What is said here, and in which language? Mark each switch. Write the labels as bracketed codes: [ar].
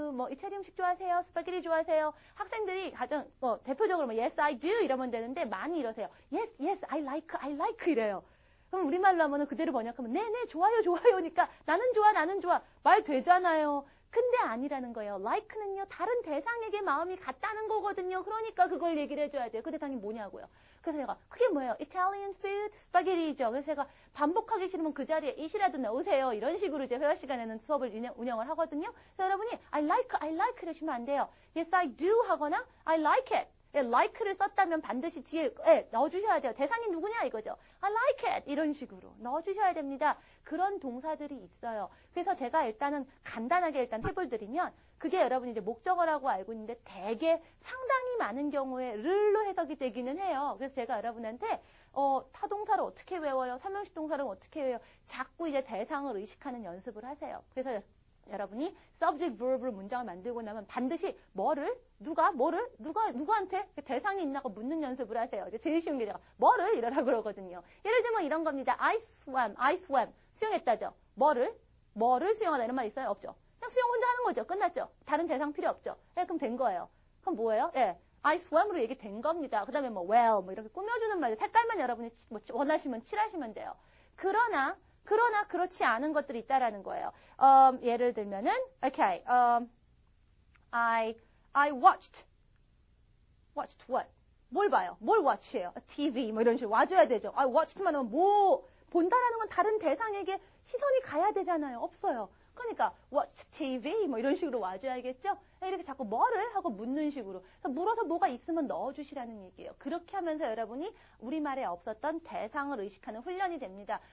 [ko] 이태리 음식 좋아하세요? 스파게티 좋아하세요? 학생들이 가장, 대표적으로 [en] yes, I do [ko] 이러면 되는데 많이 이러세요. [en] Yes, I like [ko] 이래요. 그럼 우리말로 하면은 그대로 번역하면 네네 좋아요니까 나는 좋아 말 되잖아요. 근데 아니라는 거예요. like는요 다른 대상에게 마음이 같다는 거거든요. 그러니까 그걸 얘기를 해줘야 돼요. 그 대상이 뭐냐고요. 그래서 제가 그게 뭐예요? [en] Italian food, [ko] 스파게티죠. 그래서 제가 반복하기 싫으면 그 자리에 it이라도 넣으세요. 이런 식으로 이제 회화 시간에는 수업을 운영을 하거든요. 그래서 여러분이 [en] I like [ko] 이러시면 안 돼요. [en] Yes, I do [ko] 하거나 [en] I like it. [ko] like를 썼다면 반드시 뒤에 넣어주셔야 돼요. 대상이 누구냐 이거죠. [en] I like it [ko] 이런 식으로 넣어주셔야 됩니다. 그런 동사들이 있어요. 그래서 제가 일단은 간단하게 일단 팁을 드리면 그게 여러분이 이제 목적어라고 알고 있는데 대개 상당히 많은 경우에 를로 해석이 되기는 해요. 그래서 제가 여러분한테 타동사를 어떻게 외워요? 삼형식 동사를 어떻게 외워요? 자꾸 이제 대상을 의식하는 연습을 하세요. 그래서 여러분이 subject verb로 문장을 만들고 나면 반드시 누구한테 대상이 있나고 묻는 연습을 하세요. 이제 제일 쉬운 게 제가 뭐를 이러라고 그러거든요. 예를 들면 이런 겁니다. [en] I swam. [ko] 수영했다죠. 뭐를 수영하다 이런 말 있어요? 없죠. 그냥 수영 혼자 하는 거죠. 끝났죠. 다른 대상 필요 없죠. 그럼 된 거예요. 그럼 뭐예요? [en] I swam [ko] 으로 얘기된 겁니다. 그 다음에 well 이렇게 꾸며주는 말들 색깔만 여러분이 원하시면 칠하시면 돼요. 그러나 그렇지 않은 것들이 있다라는 거예요. 예를 들면은 [en] okay, I watched what? [ko] 뭘 봐요? 뭘 watch해요? TV 이런 식으로 와줘야 되죠. [en] I watched [ko] 만 하면 본다라는 건 다른 대상에게 시선이 가야 되잖아요. 없어요. 그러니까 watch TV 이런 식으로 와줘야겠죠. 이렇게 자꾸 뭐를 하고 묻는 식으로 물어서 뭐가 있으면 넣어주시라는 얘기예요. 그렇게 하면서 여러분이 우리말에 없었던 대상을 의식하는 훈련이 됩니다.